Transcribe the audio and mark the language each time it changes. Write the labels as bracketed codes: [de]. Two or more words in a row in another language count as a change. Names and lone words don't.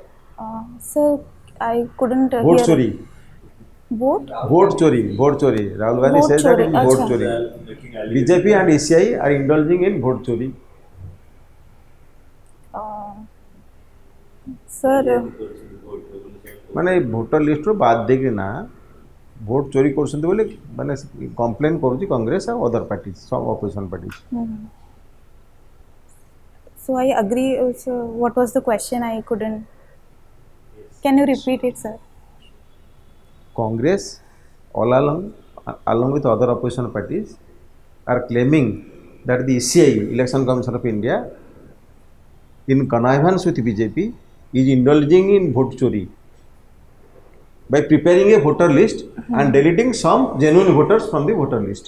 [en] sir, I couldn't Vote hear it. chori. Vote? Vote chori. Vote chori. Rahul Gandhi Vote says that chori. it is vote Acha. chori. BJP and ECI are indulging in vote chori. Uh, sir, [or] ମାନେ ଭୋଟର ଲିଷ୍ଟରୁ ବାଦ ଦେଇକି ନା ଭୋଟ ଚୋରି କରୁଛନ୍ତି ବୋଲି ମାନେ କମ୍ପ୍ଲେନ୍ କରୁଛି କଂଗ୍ରେସ ଆଉ [en] other party [or] ସବ୍ [en] opposition party. so I agree. So what was the question? I couldn't. Can you repeat it, sir? Congress, all along with other opposition parties, are claiming that the ECI, Election Commission of India, in connivance with BJP, is indulging in vote chori by preparing a voter list and deleting some genuine voters from the voter list.